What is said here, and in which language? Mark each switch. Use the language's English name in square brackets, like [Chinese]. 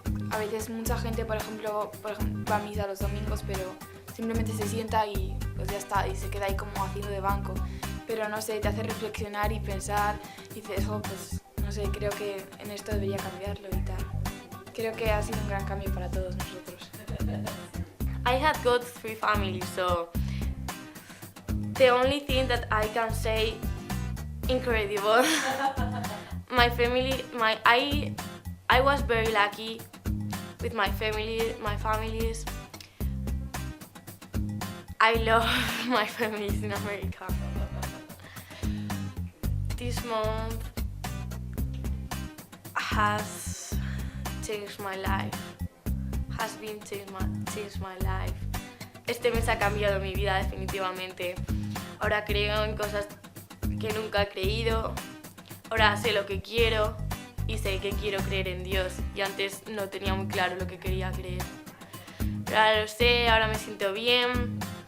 [Spanish] a veces mucha gente, por ejemplo, va a misa los domingos, pero simplemente se sienta y pues ya está, y se queda ahí como haciendo de banco. Pero no sé, te hace reflexionar y pensar, y dices, pues no sé, creo que en esto debería cambiarlo y tal. Creo que ha sido un gran cambio para todos nosotros. [English] I had got 3 families, so the only thing that I can say, incredible. My family, I was very lucky with my families. I love my families in America. This month has changed my life. Has been changed my life. [Spanish] Este mes ha cambiado mi vida definitivamente. Ahora creo en cosas que nunca he creído. Ahora sé lo que quiero y sé que quiero creer en Dios. Y antes no tenía muy claro lo que quería creer. Pero ahora lo sé, ahora me siento bien.